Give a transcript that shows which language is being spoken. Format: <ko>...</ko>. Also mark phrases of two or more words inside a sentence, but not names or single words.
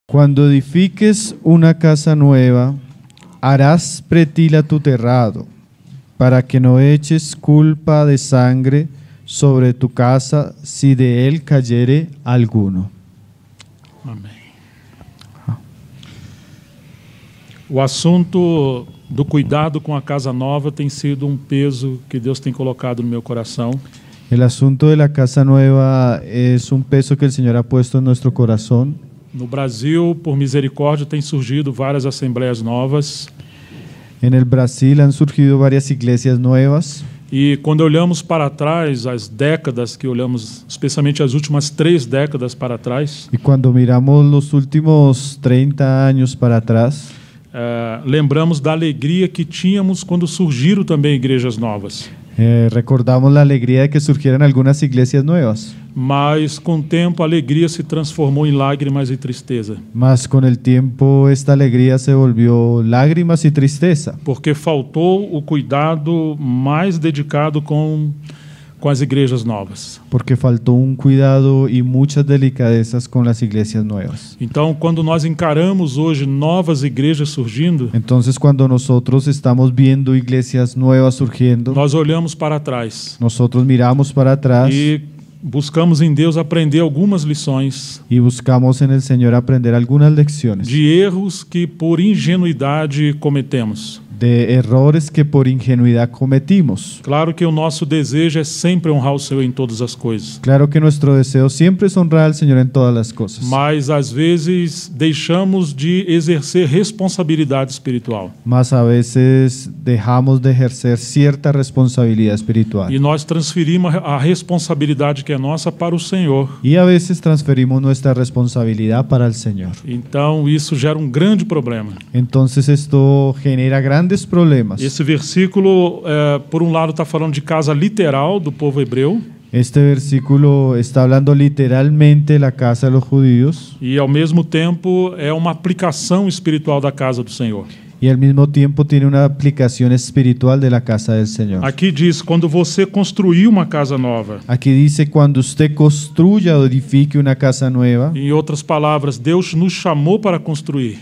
<es>Cuando edifiques una casa nueva, harás pretila tu terrado, para que no eches culpa de sangre sobre tu casa si de él cayere alguno.</es> <pt>Amém. O assunto do cuidado com a casa nova tem sido um peso que Deus tem colocado no meu coração.</pt> <es>El asunto de la casa nueva es un peso que el Señor ha puesto en nuestro corazón.</es> <pt>No Brasil, por misericórdia, tem surgido várias assembleias novas.</pt> <es>En el Brasil han surgido varias iglesias nuevas.</es> <pt>E quando olhamos para trás, as décadas que olhamos, especialmente as últimas 3 décadas para trás,</pt> <es>Y cuando miramos los últimos 30 años para atrás,</es> <pt>lembramos da alegria que tínhamos quando surgiram também igrejas novas.</pt> <es>recordamos la alegría de que surgieran algunas iglesias nuevas.</es> <pt>Mas com o tempo a alegria se transformou em lágrimas e tristeza,</pt> <es>Mas con el tiempo esta alegría se volvió lágrimas y tristeza,</es> <pt>porque faltou o cuidado mais dedicado com as igrejas novas.</pt> <es>porque faltó un cuidado y muchas delicadezas con las iglesias nuevas.</es> <pt>Então, quando nós encaramos hoje novas igrejas surgindo,</pt> <es>Entonces, cuando nosotros estamos viendo iglesias nuevas surgiendo,</es> <pt>nós olhamos para trás</pt> <es>nosotros miramos para atrás</es> <pt>e buscamos em Deus aprender algumas lições</pt> <es>y buscamos en el Señor aprender algunas lecciones</es> <pt>de erros que por ingenuidade cometemos.</pt> <es>de errores que por ingenuidad cometimos.</es> <pt>Claro que o nosso desejo é sempre honrar o Senhor em todas as coisas,</pt> <es>Claro que nuestro deseo siempre es honrar al Señor en todas las cosas,</es> <pt>mas às vezes deixamos de exercer responsabilidade espiritual.</pt> <es>mas a veces dejamos de ejercer cierta responsabilidad espiritual</es> <pt>E nós transferimos a responsabilidade que é nossa para o Senhor.</pt> <es>y a veces transferimos nuestra responsabilidad para el Señor.</es> <pt>Então isso gera um grande problema.</pt> <es>Entonces esto genera grandes problemas.</es> <pt>Esse versículo, por um lado, está falando de casa literal do povo hebreu,</pt> <es>Este versículo está hablando literalmente de la casa de los judíos</es> <pt>e ao mesmo tempo é uma aplicação espiritual da casa do Senhor.</pt> <es>y al mismo tiempo tiene una aplicación espiritual de la casa del Señor.</es> <pt>Aqui diz, quando você construir uma casa nova.</pt> <es>Aquí dice, cuando usted construya o edifique una casa nueva,</es> <pt>Em outras palavras, Deus nos chamou para construir.</pt>